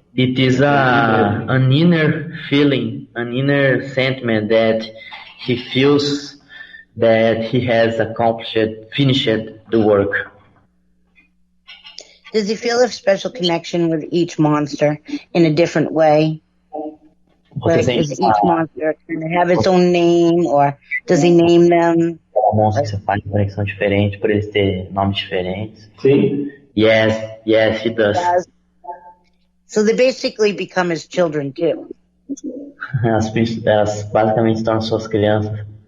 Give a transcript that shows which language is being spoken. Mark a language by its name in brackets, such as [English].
[English] It is an inner feeling, an inner sentiment that he feels that he has finished the work. Does he feel a special connection with each monster in a different way? Does each monster kind of have its own name, or does he name them? [Portuguese] Cada monstro que você faz uma conexão diferente, por eles terem nomes diferentes. Sim. [English] Yes, he does. So they basically become his children too. [Portuguese] Elas basicamente se tornam suas crianças.